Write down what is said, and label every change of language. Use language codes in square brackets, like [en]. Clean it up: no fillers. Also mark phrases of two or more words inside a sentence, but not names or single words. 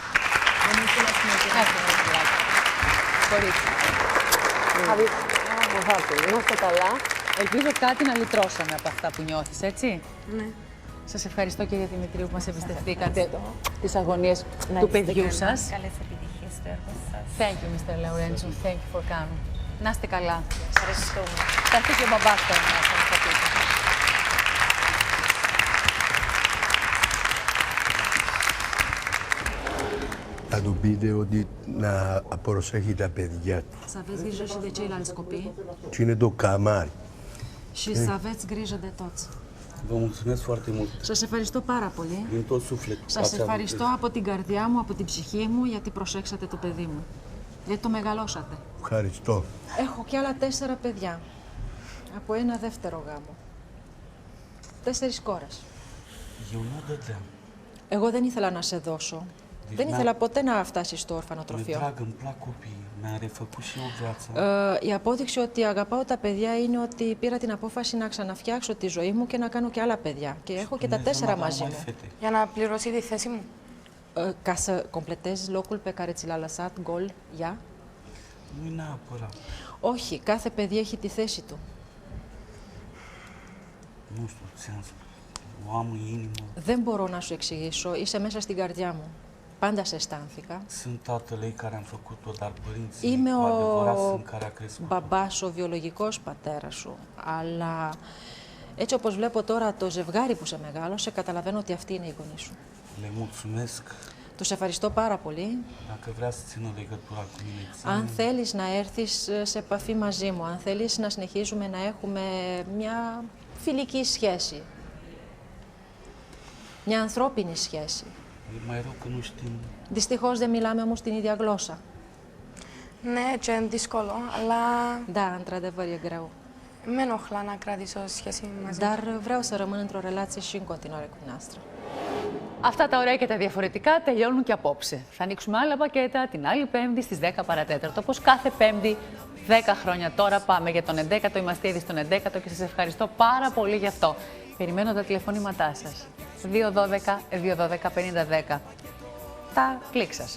[el] Να είστε καλά. Ελπίζω κάτι να λυτρώσαμε από αυτά που νιώθεις, έτσι? Ναι. Σας ευχαριστώ, κύριε Δημητρίου, που μας εμπιστευτήκατε τις αγωνίες του παιδιού σας. Καλές επιτυχίες στο έργο σας. [en] Thank you, Mr. Laurentiu. Thank you for coming. [el] Να είστε καλά. Σας ευχαριστούμε. Θα έρθει και ο μπαμπάς τώρα να σας το πείτε. Θα του πείτε ότι να προσέχει τα παιδιά του. [ro] Să aveți grijă și de ceilalți copii [el] Και είναι το καμάρι. [ro] și să aveți grijă de toți. Vă mulțumesc foarte mult. [el] Σας ευχαριστώ πάρα πολύ. [ro] Din tot sufletul. [el] Σας ευχαριστώ από την καρδιά μου, από την ψυχή μου, γιατί προσέξατε το παιδί μου. Γιατί το μεγαλώσατε. Ευχαριστώ. Έχω κι άλλα 4 παιδιά. Από ένα δεύτερο γάμο. 4 κόρες. [ro] Eu nu dădeam. [el] Εγώ δεν ήθελα να σε δώσω. Δεν ήθελα ποτέ να φτάσεις στο [ro] Mi-e [el] ορφανοτροφείο. [ro] drag, îmi plac copiii. Mi-a refăcut și eu viața. [el] Η απόδειξη ότι αγαπάω τα παιδιά είναι ότι πήρα την απόφαση να ξαναφτιάξω τη ζωή μου και να κάνω και άλλα παιδιά. Και έχω και τα 4 μαζί μου. Για να πληρώσει τη θέση μου. [ro] Ca să completezi locul pe care ți l-a lăsat gol ea. Nu-i neapărat. [el] Όχι, κάθε παιδί έχει τη θέση του. [ro] Nu știu, ți-am spus. O am în inimă. [el] Δεν μπορώ να σου εξηγήσω, είσαι μέσα στην καρδιά μου. Πάντα σε αισθάνθηκα. [ro] Sunt tatăl ei care am făcut-o, dar părinții [el] Είμαι [ro] cu adevărat [el] ο [ro] sunt care a crescut. [el] μπαμπάς, ο βιολογικός πατέρας σου. Αλλά έτσι όπως βλέπω τώρα το ζευγάρι που σε μεγάλωσε, καταλαβαίνω ότι αυτή είναι η γονή σου. [ro] Le mulțumesc. [el] Τους ευχαριστώ πάρα πολύ. [ro] Dacă vrea să țină legătura cu mine, ține. [el] Αν θέλεις να έρθεις σε επαφή μαζί μου, αν θέλεις να συνεχίζουμε να έχουμε μια φιλική σχέση, μια ανθρώπινη σχέση. [ro] E mai rău că nu știm. [el] Δυστυχώς δεν μιλάμε όμως την ίδια γλώσσα. Ναι, και είναι δύσκολο, αλλά [ro] Da, într-adevăr e greu. [el] με ενοχλά να κρατήσω σχέση μαζί. [ro] Dar vreau să rămân într-o relație și în continuare cu dumneavoastră. [el] Αυτά τα ωραία και τα διαφορετικά τελειώνουν και απόψε. Θα ανοίξουμε άλλα πακέτα την άλλη Πέμπτη στις 10 παρατέταρτο. Όπως κάθε Πέμπτη, 10 χρόνια τώρα πάμε για τον 11ο. Είμαστε ήδη στον 11ο και σας ευχαριστώ πάρα πολύ γι' αυτό. Περιμένω τα τηλεφωνήματά σας. 212-212-5010. Τα κλικ σας.